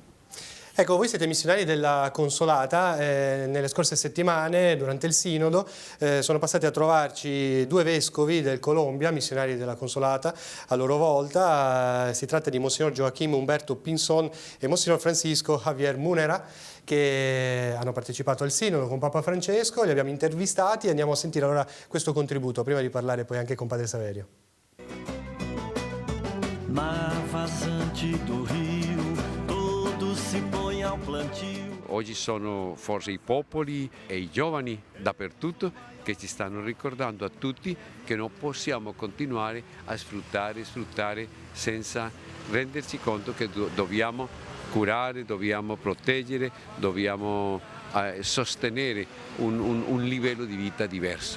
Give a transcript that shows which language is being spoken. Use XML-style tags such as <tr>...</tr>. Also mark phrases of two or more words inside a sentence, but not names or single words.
<it>Ecco, voi siete missionari della Consolata, nelle scorse settimane durante il Sinodo sono passati a trovarci due vescovi del Colombia, missionari della Consolata a loro volta, si tratta di Monsignor Joaquim Humberto Pinzón e Monsignor Francisco Javier Munera, che hanno partecipato al Sinodo con Papa Francesco, li abbiamo intervistati e andiamo a sentire allora questo contributo, prima di parlare poi anche con Padre Saverio.</it> <pt>Na vazante do rio, todo si põe ao plantio.</pt> <it>Oggi sono forse i popoli e i giovani dappertutto che ci stanno ricordando a tutti che non possiamo continuare a sfruttare senza renderci conto che dobbiamo curare, dobbiamo proteggere, dobbiamo sostenere un livello di vita diverso.</it>